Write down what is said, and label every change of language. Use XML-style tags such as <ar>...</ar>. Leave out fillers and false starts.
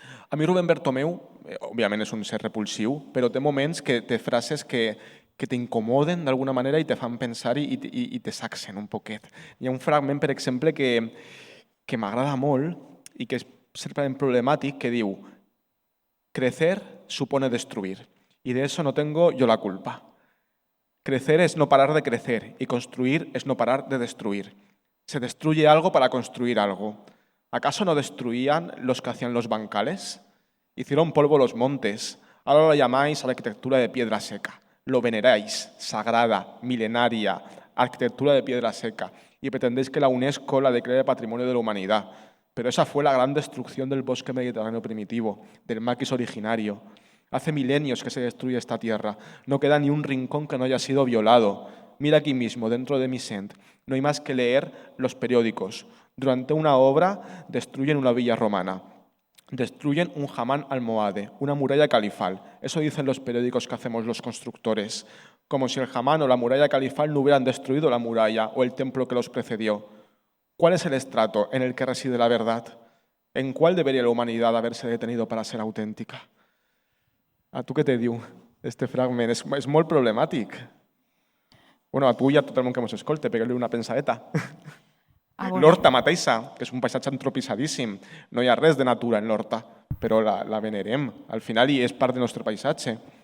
<ca>A mi Rubén Bertomeu, òbviament és un ser repulsiu, però té moments que té frases que t'incomoden d'alguna manera i te fan pensar i te saxen un poquet. Hi ha un fragment, per exemple, que m'agrada molt i que és certament problemàtic, que diu:</ca> <es>crecer supone destruir, y de eso no tengo yo la culpa. Crecer es no parar de crecer y construir es no parar de destruir. Se destruye algo para construir algo. ¿Acaso no destruían los que hacían los bancales? Hicieron polvo los montes, ahora lo llamáis arquitectura de piedra seca. Lo veneráis, sagrada, milenaria, arquitectura de piedra seca, y pretendéis que la UNESCO la declare Patrimonio de la Humanidad. Pero esa fue la gran destrucción del bosque mediterráneo primitivo, del maquis originario. Hace milenios que se destruye esta tierra. No queda ni un rincón que no haya sido violado. Mira aquí mismo, dentro de Misent, no hay más que leer los periódicos. Durante una obra destruyen una villa romana. Destruyen un hamán almohade, una muralla califal. Eso dicen los periódicos que hacemos los constructores. Como si el hamán o la muralla califal no hubieran destruido la muralla o el templo que los precedió. ¿Cuál es el estrato en el que reside la verdad? ¿En cuál debería la humanidad haberse detenido para ser auténtica?</es> <ca>A tu què te diu este fragment? És molt problemàtic. A tu i a tot el món que ens escolta, pegar-li una pensadeta. L'Horta mateixa, que és un paisatge antropitzadíssim. No hi ha res de natura en l'Horta, però la venerem. Al final és part del nostre paisatge.</ca>